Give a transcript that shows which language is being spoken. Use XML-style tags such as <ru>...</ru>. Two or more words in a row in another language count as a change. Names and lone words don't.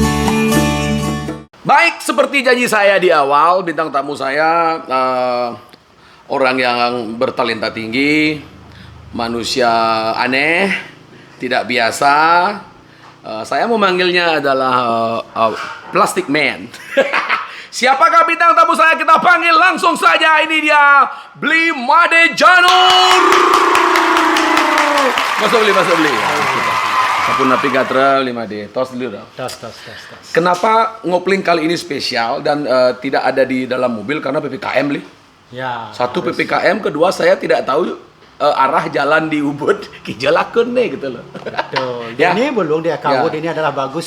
<id>Baik, seperti janji saya di awal, bintang tamu saya orang yang bertalenta tinggi, manusia aneh, tidak biasa. Saya memanggilnya adalah Plastic Man. Siapakah bintang tamu saya? Kita panggil langsung saja. Ini dia, Bli Made Janur. Masuk beli. Sapunapi Gatra 5D. Tos dulu dong. Tos. Kenapa ngopling kali ini spesial dan tidak ada di dalam mobil karena PPKM, Li? Ya. Satu PPKM, kedua saya tidak tahu arah jalan di Ubud, kijalakeun nih gitu loh. Betul. Ya. Ini belum dia kawut, Ya. ini adalah bagus.</id>